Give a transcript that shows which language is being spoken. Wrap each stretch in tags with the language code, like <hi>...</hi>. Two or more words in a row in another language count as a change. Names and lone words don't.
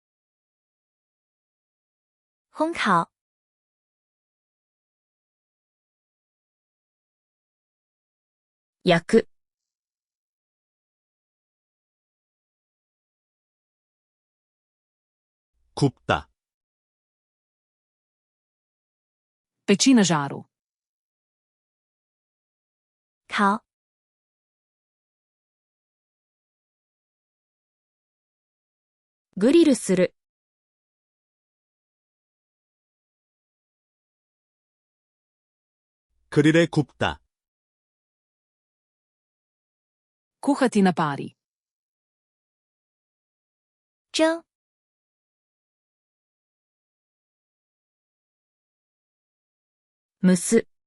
<zh>烘烤、 焼く、</zh> <ko>굽다.</ko> <hr>Peči na žaru.</hr> <zh>烤、 グリルする、</zh> <ko>그릴에 굽다.</ko> <hr>Kuhati na pari.</hr> <zh>蒸、 蒸す、</zh>